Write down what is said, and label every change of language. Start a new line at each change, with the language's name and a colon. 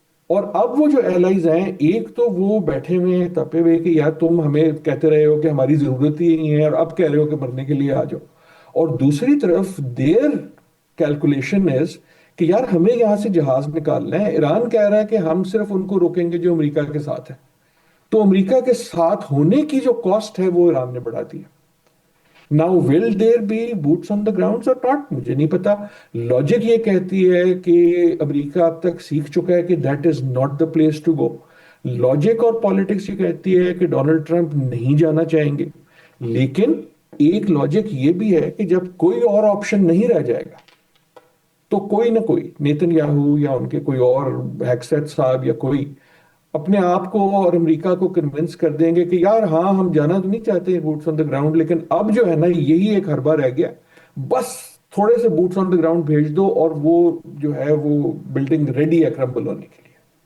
Urdu: اور اب وہ جو ایلائز ہیں ایک تو وہ بیٹھے ہوئے ہیں تپے ہوئے کہ یار تم ہمیں کہتے رہے ہو کہ ہماری ضرورت ہی نہیں ہے اور اب کہہ رہے ہو کہ مرنے کے لیے آ جاؤ. اور دوسری طرف
English: their calculation is
Urdu: کہ یار ہمیں یہاں سے جہاز نکالنا ہے. ایران کہہ رہا ہے کہ ہم صرف ان کو روکیں گے جو امریکہ کے ساتھ ہے. تو امریکہ کے ساتھ ہونے کی جو کاسٹ ہے وہ ایران نے بڑھا دی ہے.
English: Now will there be boots on the ground or not,
Urdu: مجھے نہیں پتا. لاجک یہ کہتی ہے کہ امریکہ اب تک سیکھ چکا ہے کہ
English: that is not the place to go.
Urdu: Logic اور پالیٹکس یہ کہتی ہے کہ ڈونلڈ ٹرمپ نہیں جانا چاہیں گے, لیکن ایک لاجک یہ بھی ہے کہ جب کوئی اور آپشن نہیں رہ جائے گا تو کوئی نہ کوئی نیتن یاہو یا ان کے کوئی اور ہیکسیٹ صاحب یا کوئی اپنے آپ کو اور امریکہ کو کنونس کر دیں گے کہ یار ہاں ہم جانا تو نہیں چاہتے
English: boots on the ground,
Urdu: لیکن اب جو ہے نا یہی ایک حربہ رہ گیا, بس تھوڑے سے بوٹس آن دا گراؤنڈ بھیج دو اور وہ جو ہے وہ بلڈنگ ریڈی ہے کرمبل ہونے کے لیے.